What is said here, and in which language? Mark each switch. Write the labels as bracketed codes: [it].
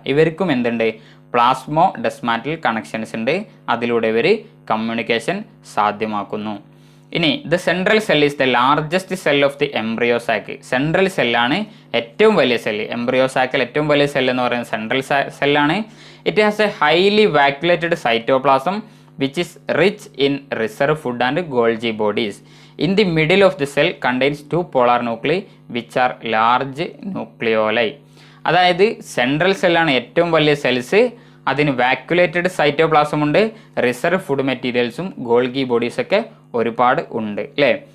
[ml] ഇവർക്കും എന്തുണ്ട്, പ്ലാസ്മോ ഡെസ്മാറ്റൽ കണക്ഷൻസ് ഉണ്ട്, അതിലൂടെ ഇവർ കമ്മ്യൂണിക്കേഷൻ സാധ്യമാക്കുന്നു. ഇനി [en] The central cell is the largest cell of the embryo sac. Central സെല്ലാണ് ഏറ്റവും വലിയ cell. Embryo സാക്കിൽ ഏറ്റവും വലിയ സെൽ എന്ന് പറയുന്നത് സെൻട്രൽ സെല്ലാണ്. It has a highly vacuolated cytoplasm which is rich in reserve food and Golgi bodies. In the middle of the cell contains two polar nuclei which are large nucleoli. [ml] അതായത് central സെല്ലാണ് ഏറ്റവും വലിയ cells, അതിന് വാക്യുലേറ്റഡ് cytoplasm ഉണ്ട്, reserve food മെറ്റീരിയൽസും Golgi ബോഡീസൊക്കെ ഒരുപാട് ഉണ്ട് അല്ലേ.